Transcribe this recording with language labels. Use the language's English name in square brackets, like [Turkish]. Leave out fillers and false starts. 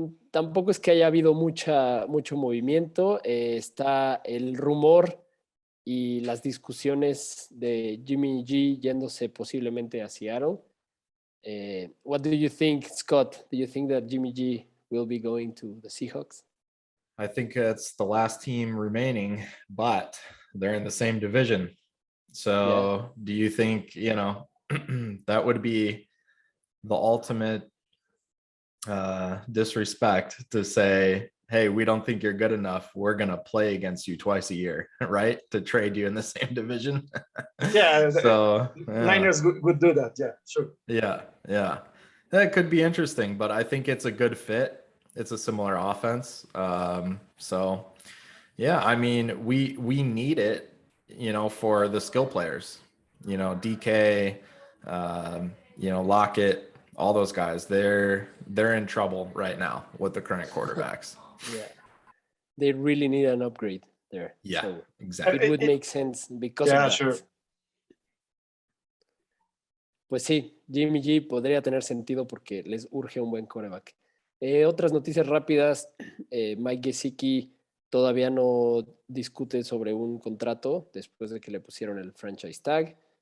[Spanish] Tampoco es que haya habido mucho movimiento. Está el rumor y las discusiones de Jimmy G yéndose posiblemente a Seattle. [English] What do you think, Scott? Do you think that Jimmy G will be going to the Seahawks? I think it's the last team remaining, but they're in the same division. So do you think, you know, that would be the ultimate disrespect to say, hey, we don't think you're good enough. We're going to play against you twice a year, right? To trade you in the same division. Yeah. So Niners would do that. Yeah, sure. Yeah. That could be interesting, but I think it's a good fit. It's a similar offense. So yeah, I mean, we need it, for the skill players, DK, Lockett, all those guys, they're in trouble right now with the current quarterbacks. Yeah. They really need an upgrade there. Yeah, so exactly. It would make sense because of that. Sure. [Spanish] Pues sí, Jimmy G podría tener sentido porque les urge un buen quarterback. Otras noticias rápidas. Mike Gesicki todavía no discute sobre un contrato después de que le pusieron el franchise tag.